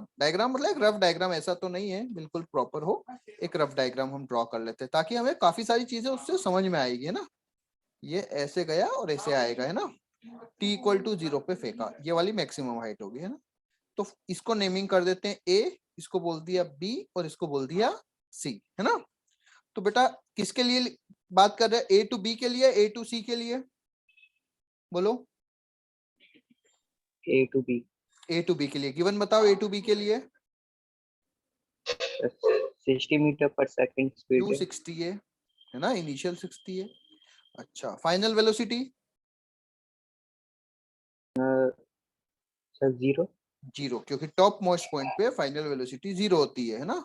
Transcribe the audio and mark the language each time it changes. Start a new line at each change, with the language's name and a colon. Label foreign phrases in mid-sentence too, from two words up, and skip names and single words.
Hindi: डायग्राम मतलब एक
English: rough diagram,
Hindi: ऐसा तो नहीं है बिल्कुल प्रॉपर हो, एक
English: rough diagram
Hindi: हम ड्रॉ कर लेते हैं ताकि हमें काफी सारी चीजें उससे समझ में आएगी, है ना। ये ऐसे गया और ऐसे आएगा, है ना। t = 0 पे फेंका, ये वाली
English: maximum height
Hindi: होगी, है ना। तो इसको नेमिंग कर देते हैं a, इसको बोल दिया b और इसको बोल दिया c, है ना। तो बेटा किसके लिए बात कर रहे हैं? a to b के लिए, a to c के लिए? बोलो। A to B। a to b के लिए गिवन बताओ। a to b के लिए 60
English: meter per second speed
Hindi: u 60 है ना, इनिशियल 60 है। अच्छा,
English: final velocity
Hindi: सर 0 क्योंकि
English: top most point
Hindi: पे
English: final velocity
Hindi: 0 होती है ना।